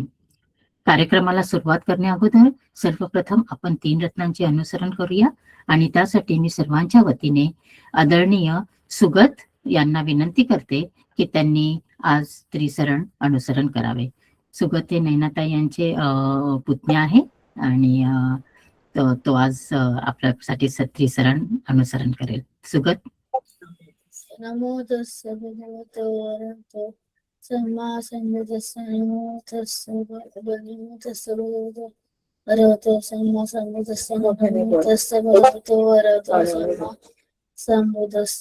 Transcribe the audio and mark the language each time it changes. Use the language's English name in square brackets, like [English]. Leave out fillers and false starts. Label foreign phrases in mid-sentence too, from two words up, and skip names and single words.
[Marathi] कार्यक्रमाला सुरुवात करण्या अगोदर सर्वप्रथम आपण 3 रत्नांचे अनुसरण करूया आणि त्यासाठी मी सर्वांच्या वतीने आदरणीय सुगत यांना विनंती करते की त्यांनी आज त्रिसरण अनुसरण करावे. सुगत हे नैनाताई यांचे पुतण्या आहे आणि तो आज आपल्यासाठी त्रिसरण अनुसरण करेल. सुगत. [Pali] नमो तस्स भगवतो अरहतो सम्मा संबुद्धस्स. नमो तस्स भगवतो अरहतो सम्मा संबुद्धस्स. नमो तस्स भगवतो अरहतो सम्मा संबुद्धस्स.